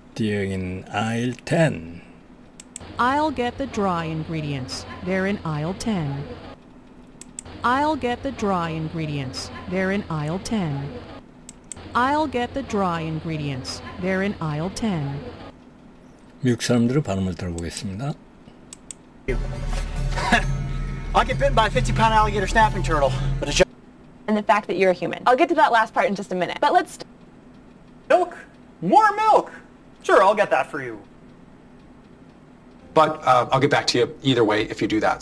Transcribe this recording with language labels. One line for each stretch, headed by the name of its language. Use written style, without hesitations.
English: They're in aisle 10. I'll get the dry ingredients. They're in aisle 10. I'll get the dry ingredients. They're in aisle 10. I'll get the dry ingredients. They're in aisle 10.
Korean: 미국 사람들의 발음을 들어보겠습니다.
English: I'll get bitten by a 50-pound alligator snapping turtle, but it's just... And the fact that you're a human. I'll get to that last part in just a minute, but let's... Milk? More milk! Sure, I'll get that for you. But I'll get back to you either way if you do that.